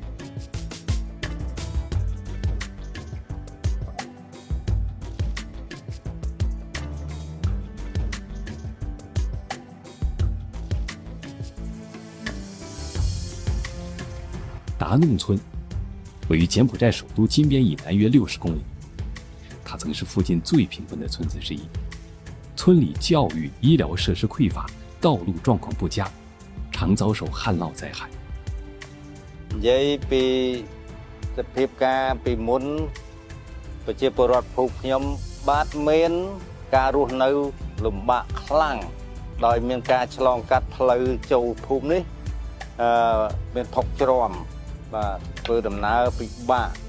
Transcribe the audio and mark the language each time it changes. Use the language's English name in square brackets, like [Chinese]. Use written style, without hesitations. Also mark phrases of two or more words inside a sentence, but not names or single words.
[Chinese] 达弄村位于柬埔寨首都金边以南约60公里，它曾是附近最贫困的村子之一。村里教育、医疗设施匮乏，道路状况不佳，常遭受旱涝灾害。 [Khmer] និយាយពីសភាពការពីមុនប្រជាពលរដ្ឋភូមិខ្ញុំបាទមានការរស់នៅលំបាកខ្លាំងដោយមានការឆ្លងកាត់ផ្លូវចូលភូមិនេះមានថុកច្រំបាទធ្វើដំណើរពិបាក